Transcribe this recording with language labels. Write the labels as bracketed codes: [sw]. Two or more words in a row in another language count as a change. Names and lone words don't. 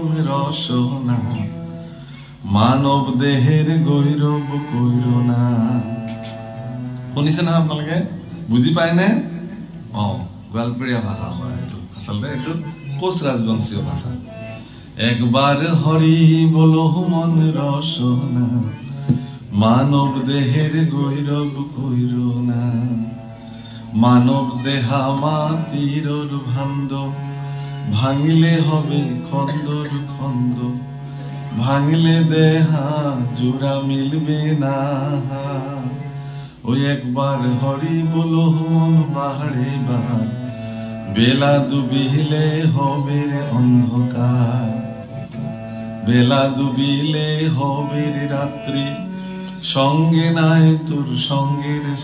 [rkt] ৰসনা মানৱ দেহেৰ গৈৰৱ কৈৰনা [as] শুনিছে নহয় আপোনালোকে বুজি পায়নে গোৱালপাৰীয়া ভাষা হয় এইটো আচলতে এইটো কোচ ৰাজবংশীয় ভাষা [rkt] একবাৰ হৰি বলো মন ৰসনা মানৱ দেহের গৈরব কৈরনা মানব দেহা মাটির ভাণ্ড ভাঙিলে হবে খন্দর খন্দ ভাঙিলে দেহা জোড়া মিলবে না ওই একবার হরি বলো মন বাহারে বার বেলা ডুবিলে হবে অন্ধকার বেলা ডুবিলে হবে রাত্রি সঙ্গে নাই তোর সঙ্গের